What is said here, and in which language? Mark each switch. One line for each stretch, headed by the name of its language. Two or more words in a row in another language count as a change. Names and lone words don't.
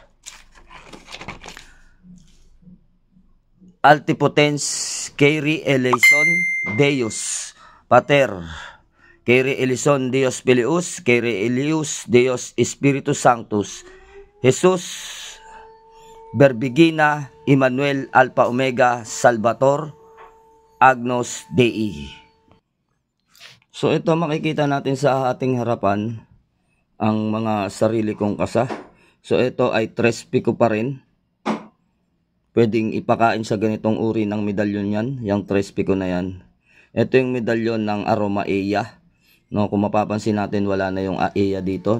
Latin: Altipotens
Greek: Keri eleison
Latin: Deus Pater
Greek: Keri eleison
Latin: Deus Peleus
Greek: Keri eleus
Latin: Deus Spiritus Sanctus Jesus Verbigina Emmanuel Alpha Omega Salvator Agnus Dei.
Filipino: So ito makikita natin sa ating harapan ang mga sarili kong kasa. So ito ay Tres Pico pa rin. Pwedeng ipakain sa ganitong uri ng medalyon yan, yung Tres Pico na yan. Ito yung medalyon ng Aroma Eia. No, kung mapapansin natin wala na yung Eia dito.